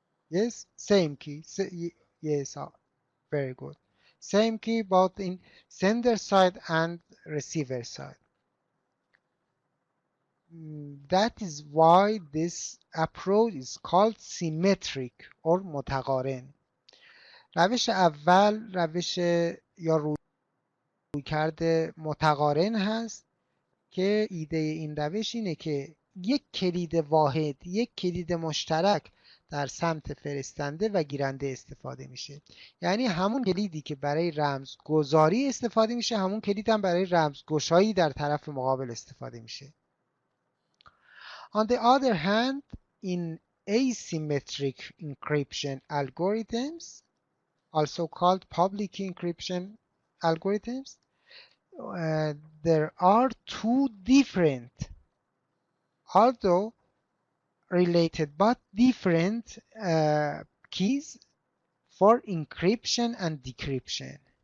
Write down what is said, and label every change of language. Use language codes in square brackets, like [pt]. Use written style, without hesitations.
[en] Yes, same key. Yes, very good. Same key both in sender side and receiver side. That is why this approach is called symmetric or متقارن. [fa] روش اول روش یا رویکرد متقارن هست که ایده این روش اینه که یک کلید واحد، یک کلید مشترک در سمت فرستنده و گیرنده استفاده میشه. یعنی همون کلیدی که برای رمزگذاری استفاده میشه، همون کلید هم برای رمزگشایی در طرف مقابل استفاده میشه. [en] On the other hand, in asymmetric encryption algorithms, also called public key encryption algorithms, there are two different, although related but different keys for encryption and decryption.